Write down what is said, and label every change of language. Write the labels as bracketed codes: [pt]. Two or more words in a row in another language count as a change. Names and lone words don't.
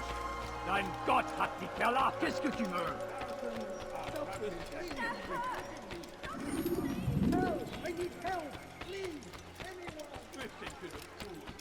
[de] Dein Gott hat dich verlassen! [fr] Qu'est-ce que tu veux? [en] Help! I need help! Please! Anyone! Listen to the fool!